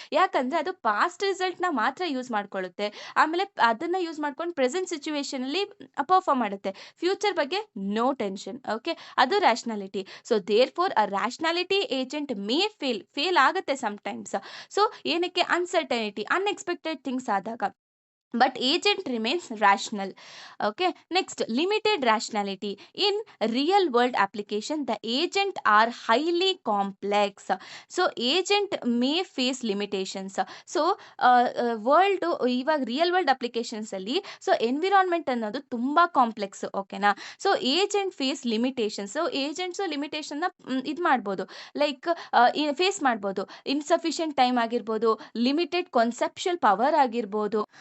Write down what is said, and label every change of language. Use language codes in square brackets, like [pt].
[kn] ಯಾಕಂದ್ರೆ ಅದು past result ನ ಮಾತ್ರ ಯೂಸ್ ಮಾಡ್ಕೊಳ್ಳುತ್ತೆ. ಆಮೇಲೆ ಅದನ್ನ ಯೂಸ್ ಮಾಡ್ಕೊಂಡು ಪ್ರೆಸೆಂಟ್ ಸಿಚುವೇಶನ್ ಅಲ್ಲಿ ಪರ್ಫಾರ್ಮ್ ಮಾಡುತ್ತೆ. ಫ್ಯೂಚರ್ ಬಗ್ಗೆ ನೋ ಟೆನ್ಷನ್. ಓಕೆ. ಅದು rationality. [en] So therefore a rationality agent may fail ಆಗುತ್ತೆ sometimes. [kn] ಸೊ ಏನಕ್ಕೆ, ಅನ್ಸರ್ಟನಿಟಿ, ಅನ್ಎಕ್ಸ್ಪೆಕ್ಟೆಡ್ ಥಿಂಗ್ಸ್ ಆದಾಗ. [en] But agent remains rational. Okay. Next, limited rationality. In real world application, the agent are highly complex. So agent may face limitations. [kn] So world ಇವಾಗ real world applications ಅಲ್ಲಿ so environment ಅನ್ನೋದು ತುಂಬಾ complex. ಓಕೆನಾ. [en] So agent face limitations. [kn] So agents limitation ಇದು ಮಾಡ್ಬೋದು, like face ಮಾಡ್ಬೋದು. Insufficient time ಆಗಿರ್ಬೋದು, limited conceptual power ಆಗಿರ್ಬೋದು.